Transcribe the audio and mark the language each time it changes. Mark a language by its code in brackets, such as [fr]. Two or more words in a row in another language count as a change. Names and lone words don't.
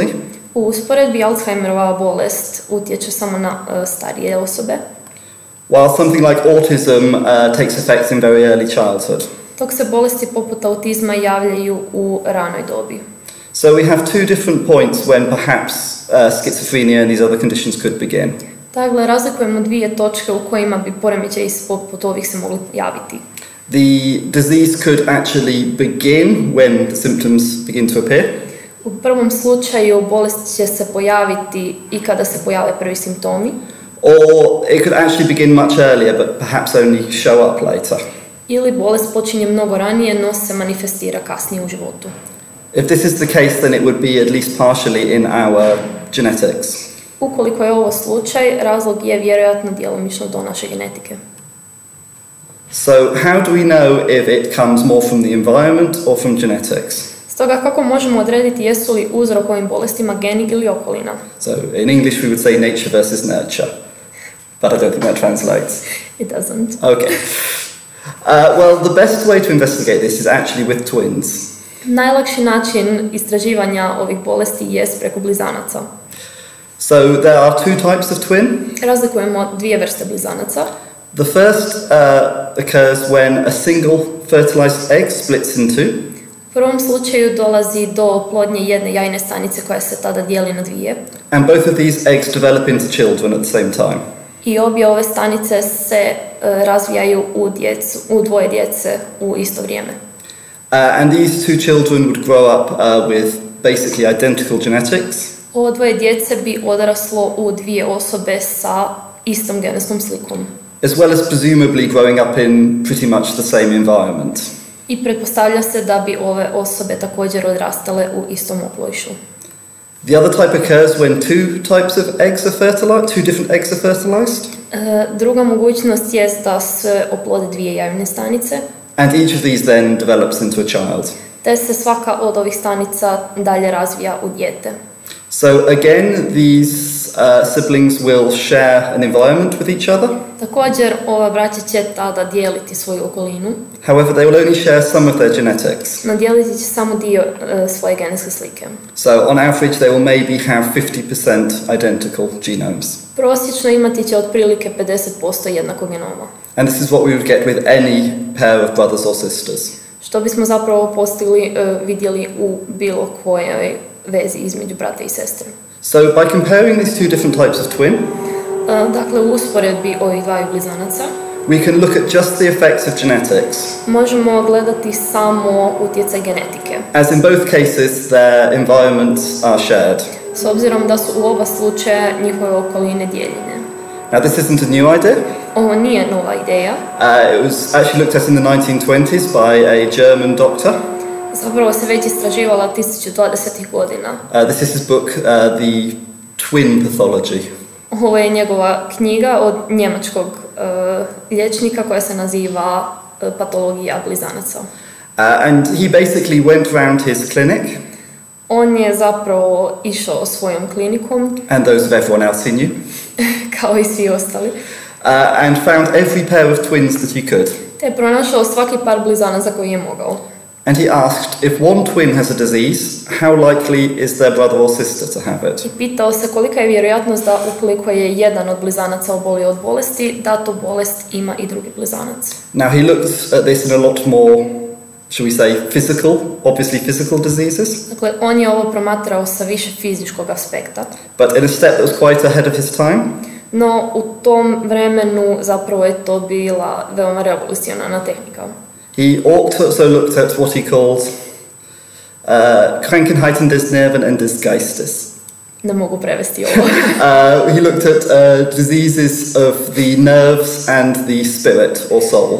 [hr] U usporedbi Alzheimerova bolest utječe samo na starije osobe, [en] While something like autism takes effect in very early childhood. [hr] dok se bolesti poput autizma javljaju u ranoj dobi. [en] So we have two different points when perhaps schizophrenia and these other conditions could begin. [hr] Dakle, razlikujemo dvije točke u kojima bi poremećaji poput ovih se mogli javiti. [en] The disease could actually begin when the symptoms begin to appear. [hr] U prvom slučaju bolest će se pojaviti i kada se pojave prvi simptomi, [en] Or it could actually begin much earlier but perhaps only show up later. [hr] ili bolest počinje mnogo ranije, no se manifestira kasnije u životu. [en] If this is the case, then it would be at least partially in our genetics. [hr] Ukoliko je ovo slučaj, razlog je vjerojatno djelomično do naše genetike. [en] So how do we know if it comes more from the environment or from genetics? [hr] Stoga kako možemo odrediti jesu li uzrok ovim bolestima geni ili okolina? [en] So in English we would say nature versus nurture, but I don't think that translates. It doesn't. Okay. Well, the best way to investigate this is actually with twins. [hr] Najlakši način istraživanja ovih bolesti jest preko blizanaca. [en] So there are two types of twin. [hr] Razlikujemo dvije vrste blizanaca. [en] The first occurs when a single fertilized egg splits in two. [hr] U prvom slučaju dolazi do oplodnje jedne jajne stanice koja se tada dijeli na dvije. [en] And both of these eggs develop into children at the same time. [hr] I obje ove stanice se razvijaju u dvoje djece u isto vrijeme. [en] And these two children would grow up with basically identical genetics. [hr] Ovo dvoje djece bi odraslo u dvije osobe sa istom genetskom slikom. [en] As well as presumably growing up in pretty much the same environment. [hr] I pretpostavlja se da bi ove osobe također odrastale u istom okolišu. [en] The other type occurs when two different eggs are fertilized. [hr] Druga mogućnost je da se oplode dvije jajne stanice, [en] And each of these then develops into a child. [hr] te se svaka od ovih stanica dalje razvija u dijete. [en] So again, these siblings will share an environment with each other. [hr] Također, ova braća će tada dijeliti svoju okolinu, [en] However, they will only share some of their genetics. [hr] no dijeliti će samo dio svoje genetske slike. [en] So on average, they will maybe have 50% identical genomes. [hr] Prosječno imati će otprilike 50% jednakog genoma, [en] And this is what we would get with any pair of brothers or sisters. [hr] što bismo zapravo vidjeli u bilo kojoj vezi između brata i sestre. [en] So by comparing these two different types of twin, [hr] Dakle, u usporedbi ovih dvaju blizanaca [en] we can look at just the effects of genetics. [hr] možemo gledati samo utjecaj genetike, [en] As in both cases, their environments are shared. [hr] s obzirom da su u oba slučaja njihove okoline dijeljene. [en] Now, this isn't a new idea. [hr] Ovo nije nova ideja. [en] It was actually looked at in the 1920s by a German doctor. [hr] Zapravo se već istraživala 1920. godina. [en] This is his book, The Twin Pathology. [hr] Ovo je njegova knjiga od njemačkog liječnika koja se naziva Patologija blizanaca. [en] And he basically went around his clinic. [hr] On je zapravo išao svojom klinikom, [en] And those of everyone else he knew. [hr] kao i svi ostali, [en] And found every pair of twins that he could. [hr] te je pronašao svaki par blizanaca koji je mogao. [en] And he asked, if one twin has a disease, how likely is their brother or sister to have it? [hr] I pitao se kolika je vjerojatnost da ukoliko je jedan od blizanaca obolio od bolesti, da tu bolest ima i drugi blizanac. [en] Now he looked at this in a lot more, shall we say, obviously physical diseases. [hr] Dakle, on je ovo promatrao sa više fizičkog aspekta, [en] But in a step that was quite ahead of his time. [hr] no u tom vremenu zapravo je to bila veoma revolucionarna tehnika. [en] He also looked at what he called [de] Krankheiten des Nerven und des Geistes. [hr] Ne mogu prevesti ovo. [en] He looked at diseases of the nerves and the spirit or soul.